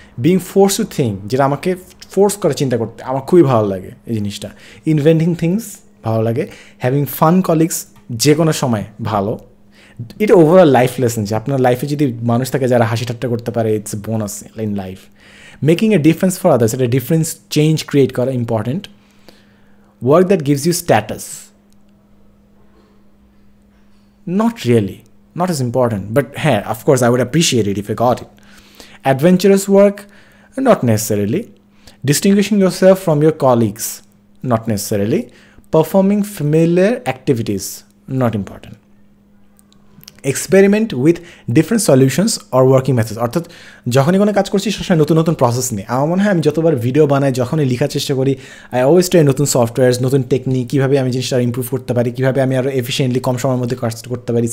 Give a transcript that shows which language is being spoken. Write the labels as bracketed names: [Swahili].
[English] being force to think, [Bangla] যেটা আমাকে force করে চিন্তা করতে আমার খুবই ভালো লাগে এই জিনিসটা। ইনভেন্টিং থিংস ভালো লাগে। [English] having fun colleagues [Bangla] যে কোনো সময় ভালো, এটা ওভারঅল লাইফ লেসন, যে আপনার লাইফে যদি মানুষ থাকে যারা হাসি ঠাট্টা করতে পারে, [English] It's bonus in life. Making a difference for others, [Bangla] এটা ডিফারেন্স চেঞ্জ ক্রিয়েট করা important. [English] Work that gives you status, not really, not as important, but hey, of course I would appreciate it if I got it. Adventurous work, not necessarily. Distinguishing yourself from your colleagues, not necessarily. Performing familiar activities, not important. Experiment with different solutions or working methods, [Bangla] অর্থাৎ যখনই কোনো কাজ করছি সবসময় নতুন নতুন process নিয়ে। আমার মনে হয় আমি যতবার ভিডিও বানাই, যখনই লেখার চেষ্টা করি, [English] I always try [Bangla] নতুন সফটওয়্যার্স, নতুন টেকনিক, কীভাবে আমি জিনিসটা ইম্প্রুভ করতে পারি, কীভাবে আমি আরও এফিসিয়েন্টলি কম সময়ের মধ্যে কাজ করতে পারি।